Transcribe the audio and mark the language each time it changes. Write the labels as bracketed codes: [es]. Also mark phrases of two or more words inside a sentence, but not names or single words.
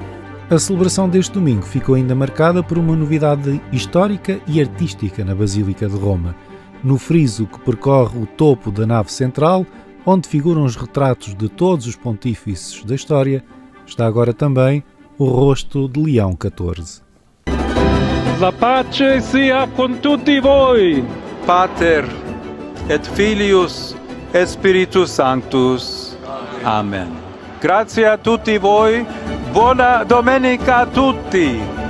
[pt] A celebração deste domingo ficou ainda marcada por uma novidade histórica e artística na Basílica de Roma. No friso que percorre o topo da nave central, onde figuram os retratos de todos os pontífices da história, está agora também o rosto de Leão XIV. [it] La pace sia con tutti voi. [la] Pater et Filius et Spiritus Sanctus. [it] Amen. Grazie a tutti voi. Buona domenica a tutti.